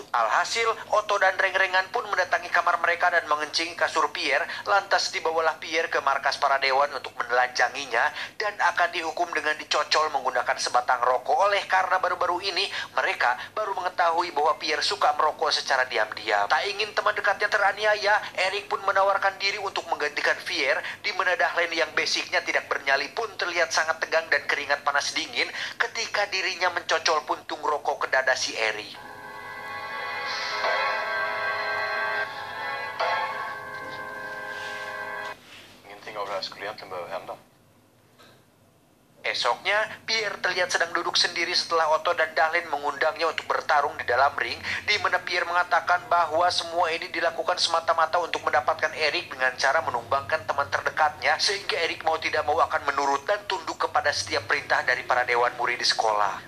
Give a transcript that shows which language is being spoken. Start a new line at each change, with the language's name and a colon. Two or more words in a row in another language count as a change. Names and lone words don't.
Indonesian: Alhasil, Otto dan Reng-Rengan pun mendatangi kamar mereka dan mengencing kasur Pierre, lantas dibawalah Pierre ke markas para dewan untuk menelanjanginya dan akan dihukum dengan dicocol menggunakan sebatang rokok, oleh karena baru-baru ini ini, mereka baru mengetahui bahwa Pierre suka merokok secara diam-diam. Tak ingin teman dekatnya teraniaya, Eric pun menawarkan diri untuk menggantikan Pierre, di mana Dahlin yang basicnya tidak bernyali pun terlihat sangat tegang dan keringat panas dingin ketika dirinya mencocol puntung rokok ke dada si Eric.
Swedish: Ingenting av det här skulle egentligen behöva hända.
Indonesian: Esoknya, Pierre terlihat sedang duduk sendiri setelah Otto dan Dahlin mengundangnya untuk bertarung di dalam ring, di mana Pierre mengatakan bahwa semua ini dilakukan semata-mata untuk mendapatkan Eric dengan cara menumbangkan teman terdekatnya, sehingga Eric mau tidak mau akan menurut dan tunduk kepada setiap perintah dari para dewan murid di sekolah.